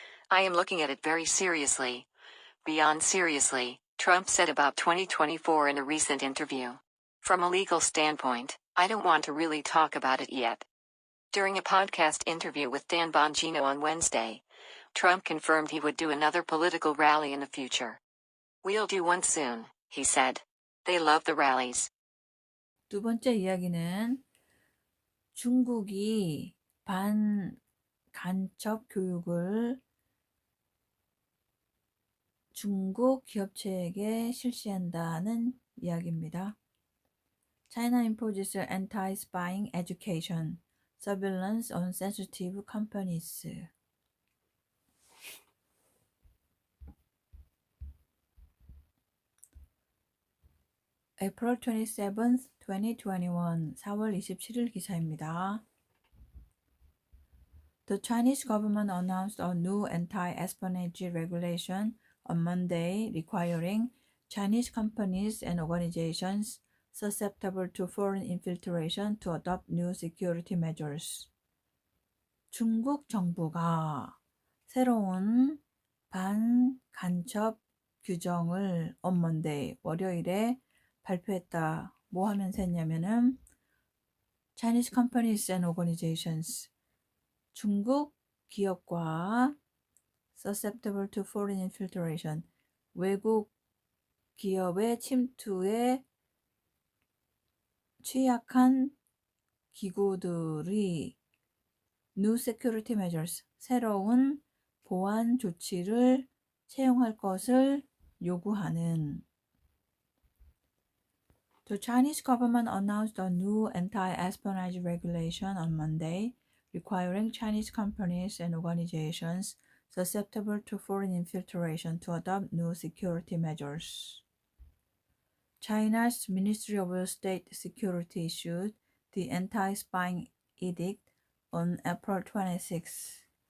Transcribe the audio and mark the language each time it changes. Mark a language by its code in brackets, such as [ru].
[en] I am looking at it very seriously. Beyond seriously, Trump said about 2024 in a recent interview. From a legal standpoint, I don't want to really talk about it yet. During a podcast interview with Dan Bongino on Wednesday, Trump confirmed he would do another political rally in the future. We'll do one soon, he said. They love the rallies. [ko] 두 번째 이야기는 중국이 반간첩 교육을 중국 기업체에게 실시한다는 이야기입니다. [en] China imposes anti-spying education, surveillance on sensitive companies. April 27th, 2021, [ko] 4월 27일 기사입니다. [en] The Chinese government announced a new anti-espionage regulation on Monday requiring Chinese companies and organizations susceptible to foreign infiltration to adopt new security measures. [ko] 중국 정부가 새로운 반간첩 규정을 [en] on Monday, [ko] 월요일에 발표했다. 뭐 하면서 했냐면은 [en] Chinese companies and organizations, [ko] 중국 기업과 [en] susceptible to foreign infiltration, [ko] 외국 기업의 침투에 취약한 기구들이 [en] new security measures, [ko] 새로운 보안 조치를 채용할 것을 요구하는. [en] The Chinese government announced a new anti-espionage regulation on Monday, requiring Chinese companies and organizations susceptible to foreign infiltration to adopt new security measures. China's Ministry of State Security issued the anti-spying edict on April 26.